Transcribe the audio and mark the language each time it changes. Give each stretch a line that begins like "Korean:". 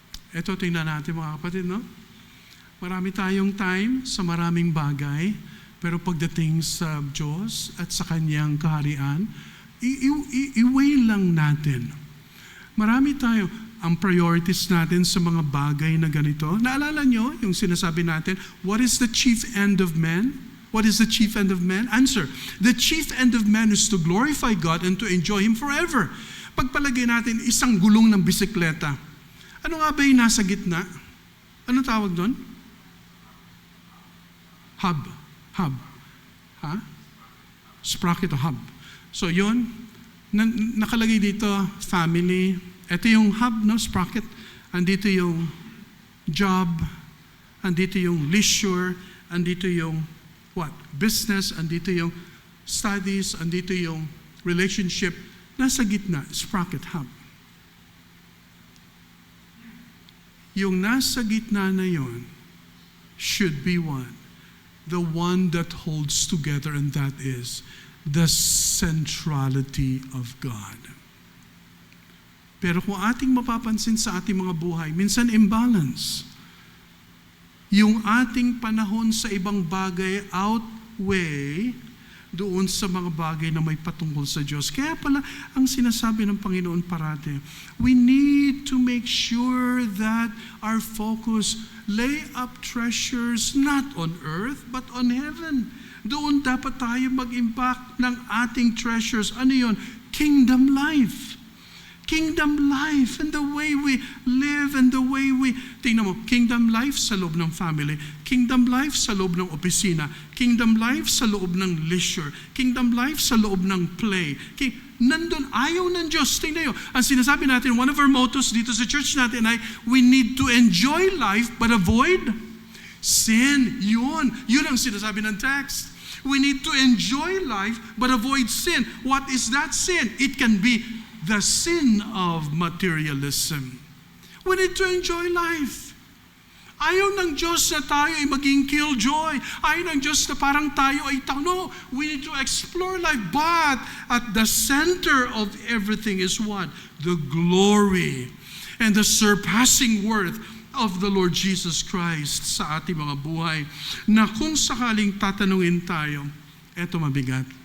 Filipino: Ito, tingnan natin mga kapatid, no? Marami tayong time sa maraming bagay, pero pagdating sa Diyos at sa Kanyang kaharian, i-weigh lang natin. Marami tayo, ang priorities natin sa mga bagay na ganito. Naalala nyo yung sinasabi natin,
English: what is the chief end of man? What is the chief end of man? Answer, the chief end of man is to glorify God and to enjoy Him forever.
Filipino: Pagpalagay natin isang gulong ng bisikleta. Ano nga ba yung nasa gitna? Ano tawag doon?
English: Hub. Hub. Ha? Sprocket o hub.
Filipino: So yun, nakalagay dito, family. Ito yung hub, no? Sprocket. Andito yung job. Andito yung leisure. Andito yung what? Business. Andito yung studies. Andito yung relationship. Nasa gitna, sprocket, hub. Yung nasa gitna na yon
English: should be one. The one that holds together, and that is the centrality of God.
Filipino: Pero kung ating mapapansin sa ating mga buhay, minsan imbalance. Yung ating panahon sa ibang bagay outweigh doon sa mga bagay na may patungkol sa Diyos. Kaya pala, ang sinasabi ng Panginoon parate,
English: we need to make sure that our focus lay up treasures not on earth, but on heaven.
Filipino: Doon dapat tayo mag-impact ng ating treasures. Ano yun?
English: Kingdom life. Kingdom life and the way we live and the way we,
Filipino: tingnan mo,
English: kingdom life sa loob ng family, kingdom life sa loob ng opisina, kingdom life sa loob ng leisure, kingdom life sa loob ng play.
Filipino: Nandun, ayaw ng Diyos. Tingnan nyo, ang sinasabi natin, one of our mottos dito sa church natin ay,
English: we need to enjoy life but avoid sin.
Filipino: Yun ang sinasabi ng text.
English: We need to enjoy life but avoid sin. What is that sin? It can be the sin of materialism. We need to enjoy life.
Filipino: Ayaw ng Diyos na tayo ay maging killjoy. Ayaw ng Diyos na parang tayo ay no,
English: we need to explore life. But at the center of everything is what? The glory and the surpassing worth of the Lord Jesus Christ
Filipino: sa ating mga buhay. Na kung sakaling tatanungin tayo, eto mabigat.